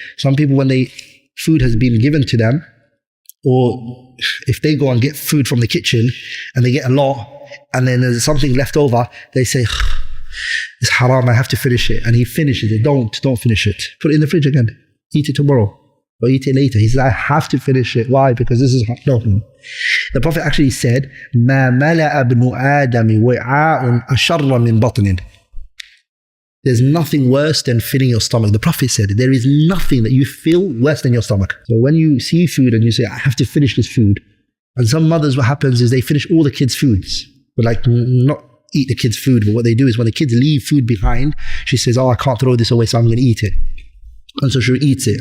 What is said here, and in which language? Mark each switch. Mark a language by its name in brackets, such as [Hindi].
[English] Some people, when food has been given to them, or if they go and get food from the kitchen and they get a lot and then there's something left over, they say, it's haram, I have to finish it. And he finishes it. Don't finish it. Put it in the fridge again. Eat it tomorrow or eat it later. He says, I have to finish it. Why? Because this is no. The Prophet actually said, [Arabic] ما ملأ ابن آدم وعاء أشر من بطن. [English] There's nothing worse than filling your stomach. The Prophet said, there is nothing that you feel worse than your stomach. So when you see food and you say, I have to finish this food. And some mothers, what happens is they finish all the kids' foods. But like, not eat the kids' food. But what they do is when the kids leave food behind, she says, oh, I can't throw this away, so I'm going to eat it. And so she eats it.